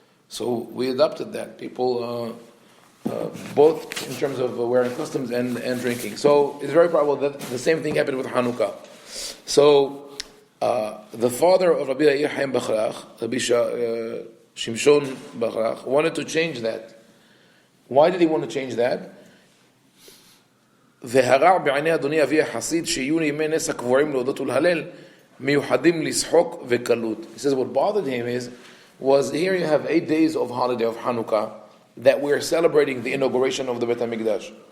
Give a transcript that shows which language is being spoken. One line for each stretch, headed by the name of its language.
English: So we adopted that. People, both in terms of wearing costumes and drinking. So it's very probable that the same thing happened with Hanukkah. So the father of Rabbi Yair Haim Ovadia, Rabbi Shimshon Bachrach, wanted to change that. Why did he want to change that?
Hebrew: והרע בעיני אדוני אבי החסיד שיהיו ימי נס הקבועים להודות ולהלל מיוחדים לשחוק וקלות.
English: He says what bothered him was here you have 8 days of holiday of Hanukkah that we are celebrating the inauguration of the Beit HaMikdash.